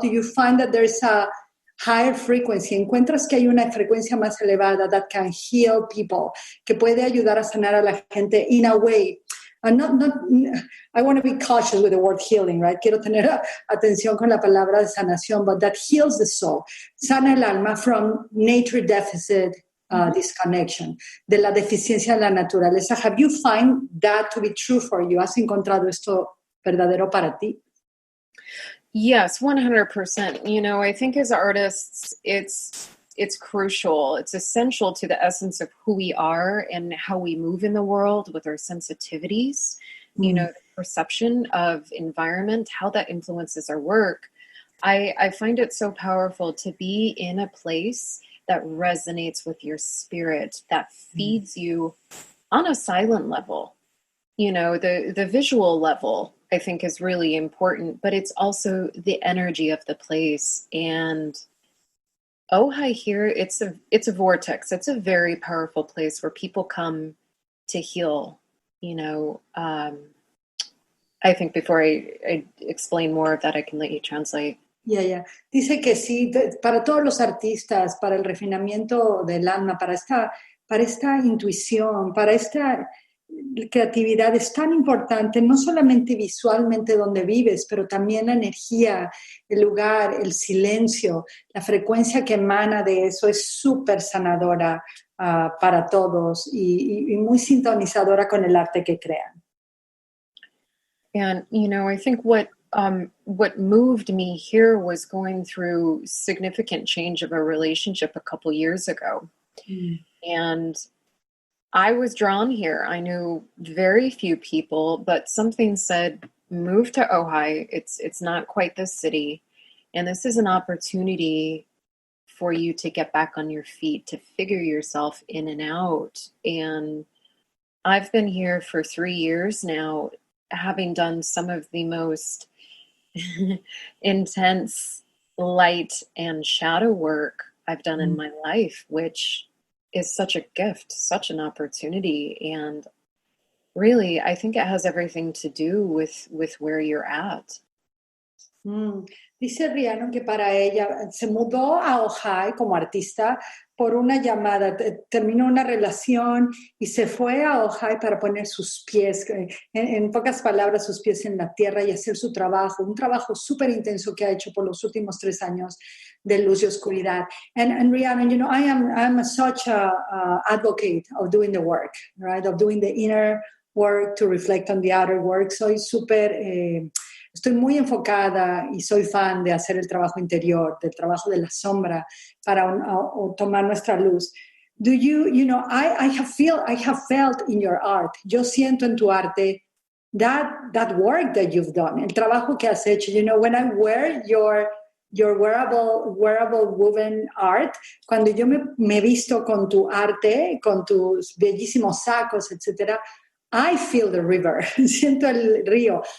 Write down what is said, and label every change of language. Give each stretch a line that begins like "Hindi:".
English: Do you find that there's a higher frequency?
Spanish: ¿Encuentras que hay una frecuencia más elevada
English: that can heal people,
Spanish: que puede ayudar a sanar a la gente
English: in a way? I want to be cautious with the word healing, right?
Spanish: Quiero tener atención con la palabra de sanación,
English: but that heals the soul.
Spanish: Sana el alma
English: from nature deficit disconnection,
Spanish: de la deficiencia de la naturaleza.
English: Have you find that to be true for you?
Spanish: ¿Has encontrado esto verdadero para ti?
English: Yes, 100%. You know, I think as artists, it's crucial. It's essential to the essence of who we are and how we move in the world with our sensitivities, you know, the perception of environment, how that influences our work. I find it so powerful to be in a place that resonates with your spirit, that feeds you on a silent level. You know, the visual level, I think, is really important, but it's also the energy of the place. And Ojai here, it's a vortex. It's a very powerful place where people come to heal. You know, I think before I explain more of that, I can let you translate. Yeah.
Spanish: Dice que sí, para todos los artistas, para el refinamiento del alma, para esta intuición, para esta creatividad es tan importante, no solamente visualmente donde vives, pero también la energía, el lugar, el silencio, la frecuencia que emana de eso es súper sanadora para todos y muy sintonizadora con el arte que crean.
English: And, you know, I think what moved me here was going through significant change of a relationship a couple years ago. And I was drawn here. I knew very few people, but something said, move to Ojai. It's not quite the city. And this is an opportunity for you to get back on your feet, to figure yourself in and out. And I've been here for 3 years now, having done some of the most intense light and shadow work I've done in my life, which is such a gift, such an opportunity. And really, I think it has everything to do with where you're at.
Spanish: Dice Rhiannon que para ella se mudó a Ojai como artista por una llamada, terminó una relación y se fue a Ojai para poner sus pies, en pocas palabras, sus pies en la tierra y hacer su trabajo, un trabajo súper intenso que ha hecho por los últimos 3 años de luz y oscuridad.
English: And Rhiannon, you know, I'm such a advocate of doing the work, right? Of doing the inner work to reflect on the outer work.
Spanish: Soy estoy muy enfocada y soy fan de hacer el trabajo interior, del trabajo de la sombra para tomar nuestra luz.
English: Do you know, I have felt in your art,
Spanish: yo siento en tu arte
English: that work that you've done,
Spanish: el trabajo que has hecho.
English: You know, when I wear your wearable woven art,
Spanish: cuando yo me visto con tu arte, con tus bellísimos sacos, etcétera,
English: I feel the river,
Spanish: siento el río.